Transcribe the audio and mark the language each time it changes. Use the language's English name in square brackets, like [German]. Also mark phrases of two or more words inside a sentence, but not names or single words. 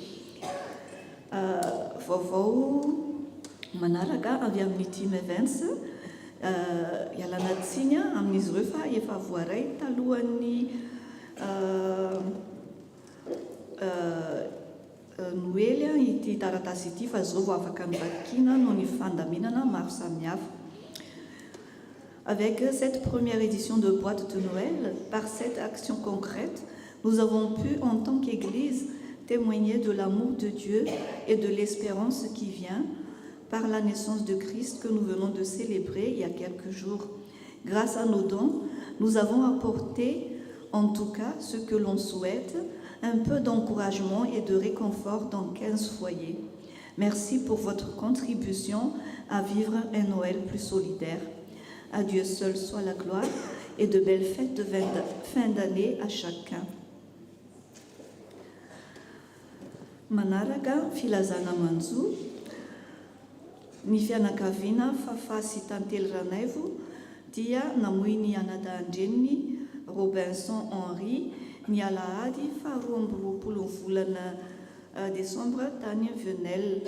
[Malagasy] Vaovao manaraka avy amin'ny [English] team events [Malagasy] ialana tsiny amin'izy ireo fa efa voaray talohan'ny Noël ity taratasy ity fa zao vao afaka mivakiana noho ny fandaminana maro samihafa. [French] Avec cette première édition de boîte de Noël, par cette action concrète, nous avons pu, en tant qu'Église, témoigner de l'amour de Dieu et de l'espérance qui vient par la naissance de Christ que nous venons de célébrer il y a quelques jours. Grâce à nos dons, nous avons apporté, en tout cas ce que l'on souhaite, un peu d'encouragement et de réconfort dans 15 foyers. Merci pour votre contribution à vivre un Noël plus solidaire. À Dieu seul soit la gloire et de belles fêtes de fin d'année à chacun. [Malagasy] Manaraka filazana manjo ny fianakaviana Fafa sy Tantely Ranaivo dia namoy ny anadandreniny Robinson Henri ny alahady 12 volana Desambra tany Venelle.